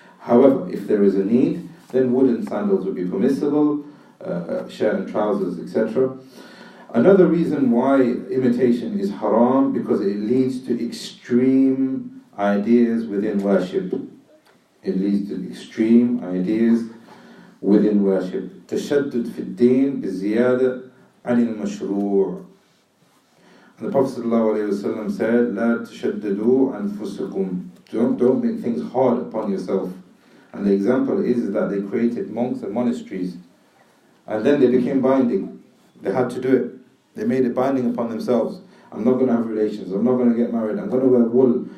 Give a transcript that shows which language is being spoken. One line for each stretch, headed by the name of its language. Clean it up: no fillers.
English: However, if there is a need, then wooden sandals would be permissible, shirt and trousers, etc. Another reason why imitation is haram, because it leads to extreme ideas within worship. It leads to extreme ideas within worship.
Arabic: تشدد في الدين بزيادة عن المشروع.
English: And the Prophet ﷺ said,
Arabic: لا تشددوا أنفسكم.
English: Don't make things hard upon yourself. And the example is that they created monks and monasteries, and then they became binding. They had to do it. They made it binding upon themselves. I'm not going to have relations. I'm not going to get married. I'm going to wear wool.